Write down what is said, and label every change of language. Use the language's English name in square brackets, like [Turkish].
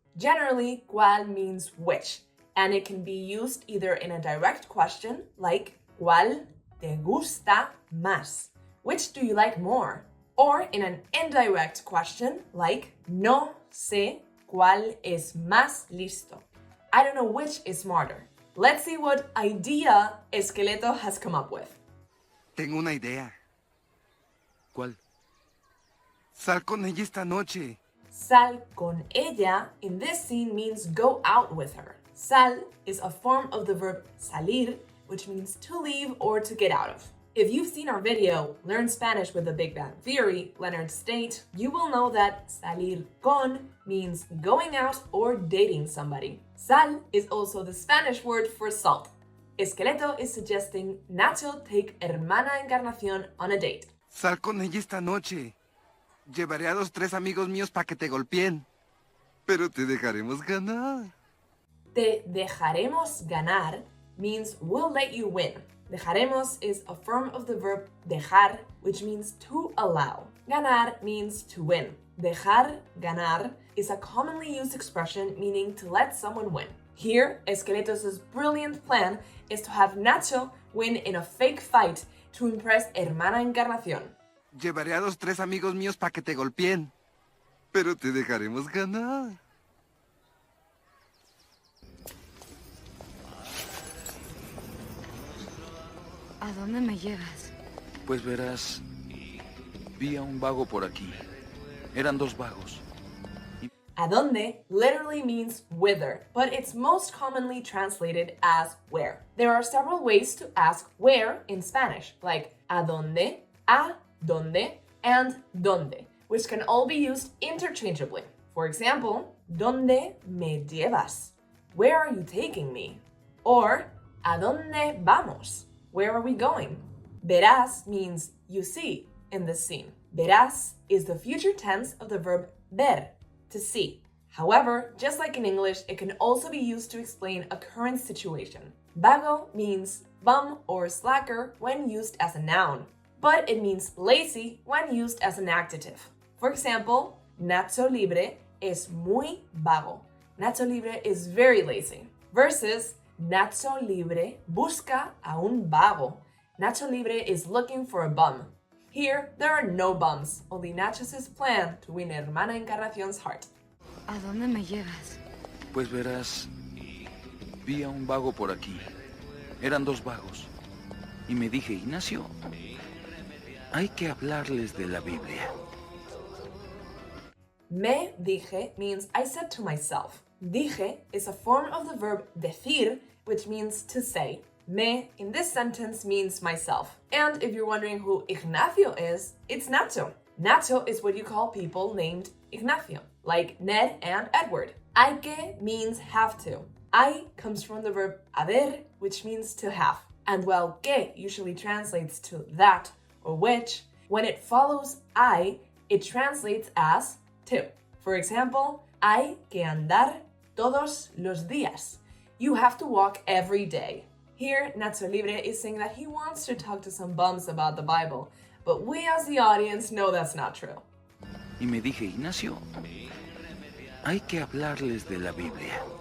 [English] Generally, ¿cuál means which, and it can be used either in a direct question like [Spanish] ¿cuál te gusta más? [English] Which do you like more? Or in an indirect question like [Spanish] no sé cuál es más listo. [English] I don't know which is smarter. Let's see what idea Esqueleto has come up with. [Spanish] Tengo una idea. ¿Cuál? Sal con ella esta noche. Sal con ella [English] in this scene means go out with her. Sal is a form of the verb salir, which means to leave or to get out of. If you've seen our video, Learn Spanish with the Big Bang Theory, Leonard State, you will know that salir con means going out or dating somebody. Sal is also the Spanish word for salt. Esqueleto is suggesting Nacho take Hermana Encarnación on a date. [Spanish] Sal con ella esta noche. Llevaré a 2, 3 amigos míos para que te golpeen. Pero te dejaremos ganar. [English] Te dejaremos ganar means we'll let you win. Dejaremos is a form of the verb dejar, which means to allow. Ganar means to win. Dejar ganar is a commonly used expression meaning to let someone win. Here, Esqueletos' brilliant plan is to have Nacho win in a fake fight to impress Hermana Encarnación. [Spanish] Llevaré a 2, 3 amigos míos para que te golpeen. Pero te dejaremos ganar. ¿A dónde me llevas? Pues verás, vi a un vago por aquí. Eran 2 vagos. [English] ¿A dónde literally means whither, but it's most commonly translated as where. There are several ways to ask where in Spanish, like a dónde, and dónde, which can all be used interchangeably. For example, [Spanish] ¿dónde me llevas? [English] Where are you taking me? Or, [Spanish] ¿a dónde vamos? [English] Where are we going? Verás means you see in this scene. Verás is the future tense of the verb ver, to see. However, just like in English, it can also be used to explain a current situation. Vago means bum or slacker when used as a noun, but it means lazy when used as an adjective. For example, [Spanish] Nacho Libre es muy vago. [English] Nacho Libre is very lazy. Versus [Spanish] Nacho Libre busca a un vago. [English] Nacho Libre is looking for a bum. Here, there are no bums, only Nacho's plan to win Hermana Encarnación's heart. [Spanish] ¿A dónde me llevas? Pues verás, vi a un vago por aquí. Eran 2 vagos. Y me dije, Ignacio, hay que hablarles de la Biblia. [English] Me dije means I said to myself. Dije is a form of the verb decir, which means to say. Me in this sentence means myself. And if you're wondering who Ignacio is, it's Nacho. Nacho is what you call people named Ignacio, like Ned and Edward. Hay que means have to. Hay comes from the verb haber, which means to have. And while que usually translates to that or which, when it follows hay, it translates as to. For example, [Spanish] hay que andar todos los días. [English] You have to walk every day. Here, Nacho Libre is saying that he wants to talk to some bums about the Bible, but we as the audience know that's not true. [Spanish] Y me dije, Ignacio, hay que hablarles de la Biblia.